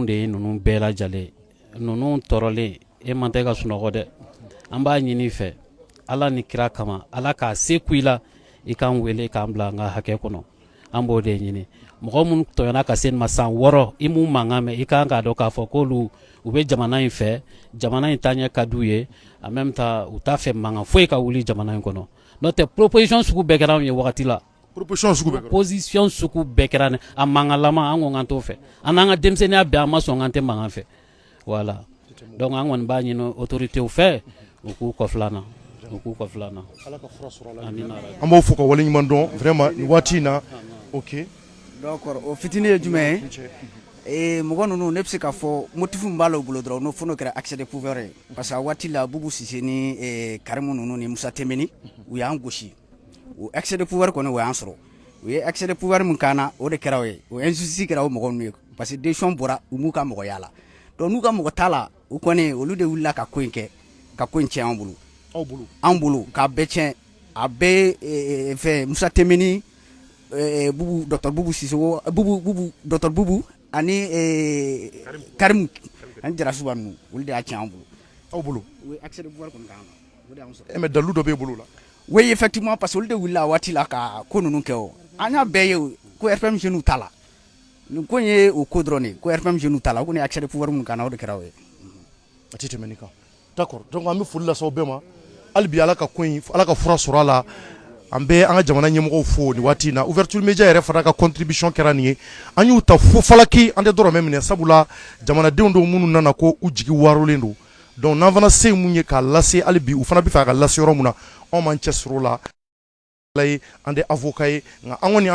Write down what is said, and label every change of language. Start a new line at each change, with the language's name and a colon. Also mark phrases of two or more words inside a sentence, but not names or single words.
Bambara: de ye ninnu bɛɛ lajɛlen ninnu tɔɔrɔlen e man tɛ ka sunɔgɔ dɛ an b'a ɲini I fɛ Ala ni kira kama Ala k'a se ku I la I k'an wele k'an bila an ka hakɛ kɔnɔ an b'o de ɲini mɔgɔ minnu tɔɲɔna ka se nin ma san 6 I m'u mankan mɛn I kan k'a dɔn k'a fɔ k'olu u bɛ jamana in fɛ jamana in taaɲɛ ka d'u ye
French: en même temps
Bambara: u t'a fɛ mankan foyi ka wuli jamana in kɔnɔ n'o tɛ proposition sugu bɛɛ kɛra anw ye wagati la proposition sugu bɛɛ kɛra a mankanlama an ko k'an t'o fɛ an n'an ka denmisɛnninya bɛɛ an ma sɔn k'an tɛ mankan fɛ voilà donc an kɔni b'a ɲini autorités fɛ u k'u kɔfil'an na Ala ka fura sɔrɔ a la amina an b'aw fo ka wale ɲuman dɔn vraiment nin waati in na ok d'accord o fitini ye jumɛn ye mɔgɔ ninnu ne bɛ se k'a fɔ motif min b'a la u bolo dɔrɔn n'o fɔ n'o kɛra
French: accès de pouvoir
Bambara: ye
French: parce que
Bambara: a waati la Bubu Sise ni Karimu ninnu ni Musa Tɛmɛni u y'an gosi o
French: accès de pouvoir
Bambara: kɔni o y'an sɔrɔ u ye
French: accès de pouvoir
Bambara: min k'an na o de kɛra o ye o injustice kɛra o mɔgɔ ninnu ye
French: parce que décision
Bambara: bɔra u m'u ka mɔgɔya la donc n'u ka mɔgɔ t'a la u kɔni olu de wulila ka ko in kɛ ka ko in tiɲɛ an bolo k'a bɛɛ tiɲɛ a bɛɛ fɛ Musa Tɛmɛni Bubu Dr Bubu Sisoko Dr Bubu ani Karim ani Jarasuba ninnu olu de y'a tiɲɛ an bolo aw bolo o ye
French: accès de pouvoir
Bambara: kɔni k'an na o de y'an sɔrɔ mais dalu dɔ b'e bolo la
French: oui effectivement parce que
Bambara: olu de wulila a waati la ka ko ninnu kɛ o an y'a bɛɛ ye ko RPM jeunes t'a la nin ko in ye o ko dɔrɔn de ko RPM jeunes t'a la o kɔni ye
French: accès de pouvoir
Bambara: min k'an na o de kɛra o ye a tɛ tɛmɛ nin kan d'accord donc an bɛ foli lase aw bɛɛ ma hali bi Ala ka ko in Ala ka fura sɔrɔ a la an bɛ an ka jamana ɲɛmɔgɔw fo nin waati in na
French: ouverture média
Bambara: yɛrɛ fana ka contribution kɛra nin ye an y'u ta fo falaki an tɛ dɔrɔmɛ minɛ sabula jamanadenw dɔw minnu nana ko u jigi warolen don donc n'an fana se mun ye k'a lase hali bi u fana bɛ fɛ ka lase yɔrɔ mun na anw m'an cɛsiri o la ye an tɛ avocat ye nka an kɔni an